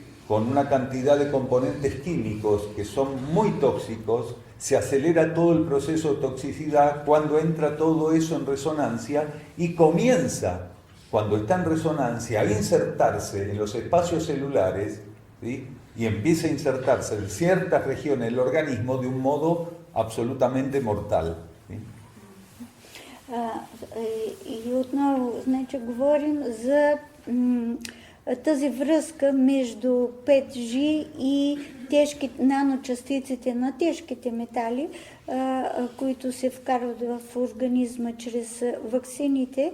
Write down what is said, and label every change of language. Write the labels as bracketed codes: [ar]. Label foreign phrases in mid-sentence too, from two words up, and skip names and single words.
[es] Con una cantidad de componentes químicos que son muy tóxicos, se acelera todo el proceso de toxicidad cuando entra todo eso en resonancia y comienza, cuando está en resonancia, a insertarse en los espacios celulares, ¿sí? Y empieza a insertarse en ciertas regiones del organismo de un modo absolutamente mortal. ¿Sí? [bg] И отново, значи, говорим за тази връзка между 5G и наночастиците на тежките метали, които се вкарват в организма чрез ваксините.